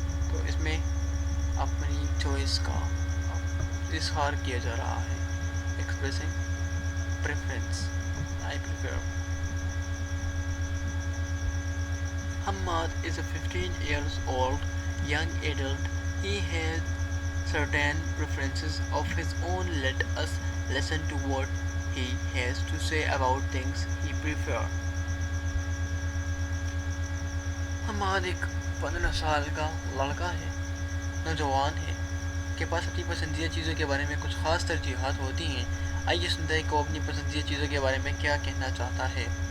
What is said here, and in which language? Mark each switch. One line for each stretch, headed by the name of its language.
Hindi: तो इसमें अपनी चॉइस का इजहार किया जा रहा है।
English: Expressing preference, I prefer. Hamad is a 15 years old young adult. He has certain preferences of his own. Let us listen to what he has to say about things he prefers.
Hindi: Hammad एक 15 साल का लड़का है, नौजवान है, के पास अपनी पसंदीदा चीज़ों के बारे में कुछ ख़ास तरजीहात होती हैं। आइए सुनते हैं कि वो अपनी पसंदीदा चीज़ों के बारे में क्या कहना चाहता है।